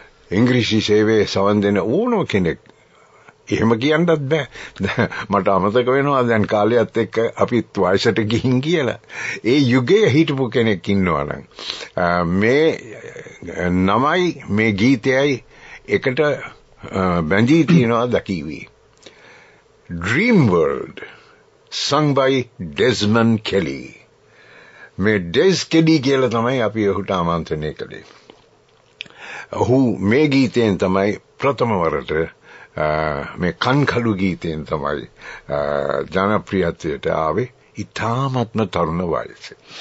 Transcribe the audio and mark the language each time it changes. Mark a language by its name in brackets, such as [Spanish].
[Sinhala] ඉංග්‍රීසි සේවයේ සවන් දෙන ඕනම කෙනෙක් එහෙම කියන්නත් බෑ. මට අමතක වෙනවා දැන් කාලයත් එක්ක අපිත් වයසට ගිහින් කියලා. ඒ යුගයේ හිටපු කෙනෙක් ඉන්නවා නම් මේ නමයි මේ ගීතයයි එකට බැඳී තියෙනවා දකිවි. [English] Dream World sung by Desmond Kelly. [Sinhala] මේ ඩෙස් කෙලි කියලා තමයි අපි ඔහුට ආමන්ත්‍රණය කළේ. ඔහු මේ ගීතයෙන් තමයි ප්‍රථම වරට මේ කන්කලු ගීතයෙන් තමයි ජනප්‍රියත්වයට ආවේ ඉතාමත්ම තරුණ වයසේ.